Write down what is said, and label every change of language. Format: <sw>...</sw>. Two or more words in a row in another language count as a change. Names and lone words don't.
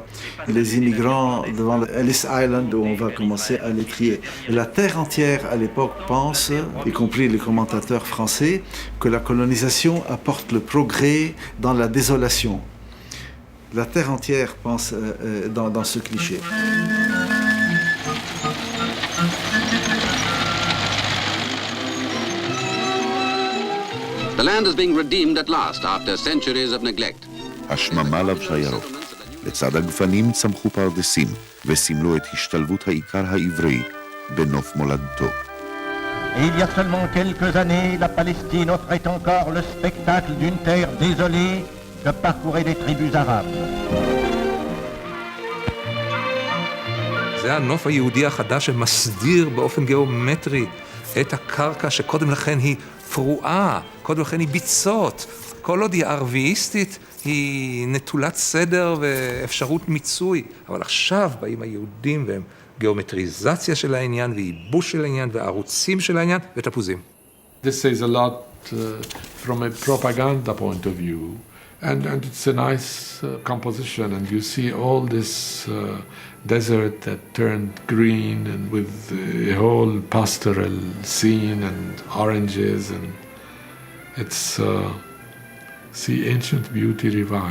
<fr>Et les immigrants devant Ellis Island, où on va commencer à les trier. Et la terre entière, à l'époque, pense, y compris les commentateurs français, que la colonisation apporte le progrès dans la désolation. La terre entière pense dans ce cliché.</fr> <en>The land is being redeemed at last after centuries of neglect.</en> <he>השממה לבשה ירוק. לצד הגפנים צמחו פרדסים וסימלו את השתלבות העיקר העברי בנוף מולדתו.</he> <fr>Et il y a seulement quelques années, la Palestine offrait encore le spectacle d'une terre désolée que parcouraient des tribus arabes.</fr> <he>זה הנוף היהודי החדש שמסדיר באופן גיאומטרי את הקרקע שקודם לכן היא פרועה, קודם לכן היא ביצות. כל עוד היא ערביסטית, היא נטולת סדר ואפשרות מיצוי. אבל עכשיו באים היהודים והם גיאומטריזציה של העניין וייבוש של העניין וערוצים של העניין ותפוזים.</he> <en>This says a lot from a propaganda point of view. And it's a nice composition, and you see all this desert that turned green and with a whole pastoral scene and oranges, and it's see ancient beauty revived.</en>